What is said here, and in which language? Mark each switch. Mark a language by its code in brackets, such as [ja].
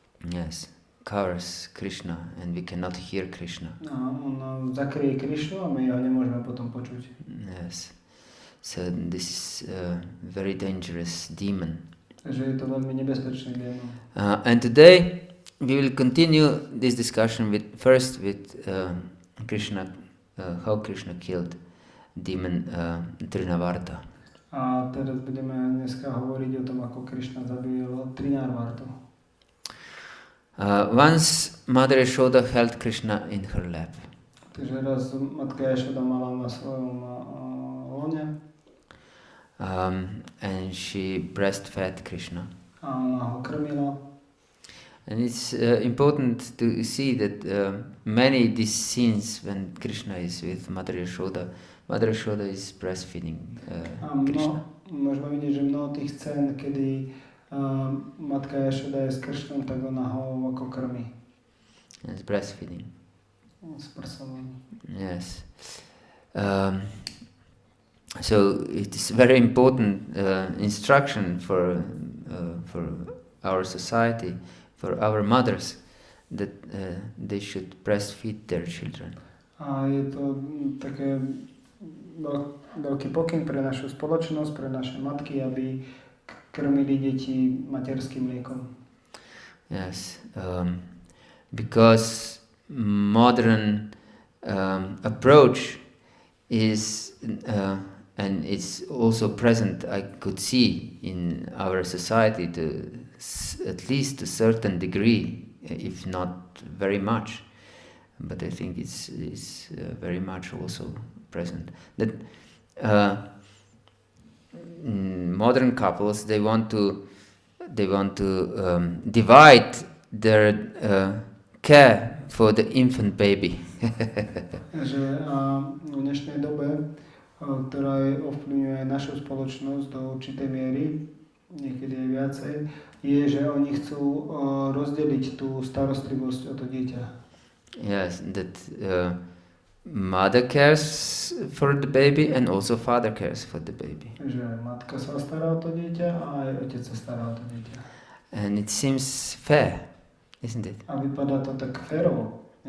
[en] Yes, covers Krishna and we cannot hear Krishna. [sk] A on zakrie Krishnu a my ho nemôžeme potom počuť. [en] Yes. So this is a very dangerous demon. [sk] Takže je to veľmi nebezpečný démon. [en] And today we will continue this discussion first with Krishna, how Krishna killed demon Trinavarta. [sk] A teraz budeme dneska hovoriť o tom, ako Krishna zabil Trinavartu. [en] Once Mother Yashoda held Krishna in her lap. [sk] Takže raz matka Yashoda mala na svojom lone. [en] And she breastfed Krishna. [sk] A ona ho krmila. [en] And it's important to see that many these scenes when Krishna is with Mother Yashoda is breastfeeding Krishna. [sk] Môžeme vidieť, že mnoho tých scén, kedy matka Yashoda je s Krishnom, tak ona ho ako krmi. [en] It's breastfeeding. [sk] S prsom. [en] Yes. So it is very important instruction for our society, for our mothers, that they should breastfeed their children. [sk] A je to také veľký pokyn pre našu spoločnosť, pre naše matky, aby krmili deti materským mliekom. [en] Yes, because modern approach is and it's also present, I could see in our society to at least a certain degree, if not very much, but I think it's very much also present, that modern couples, they want to divide their care for the infant baby. [sk] Že v dnešnej dobe, ktorá ovplyvňuje našu spoločnosť do určitej miery, niekedy aj viacej, je, že oni chcú rozdeliť tú starostlivosť o to dieťa. [en] Yes, that mother cares for the baby and also father cares for the baby. [sk] Že matka sa stará o to dieťa a aj otec sa stará o to dieťa. [en] And it seems fair, isn't it? [sk] A vypadá to tak férovo.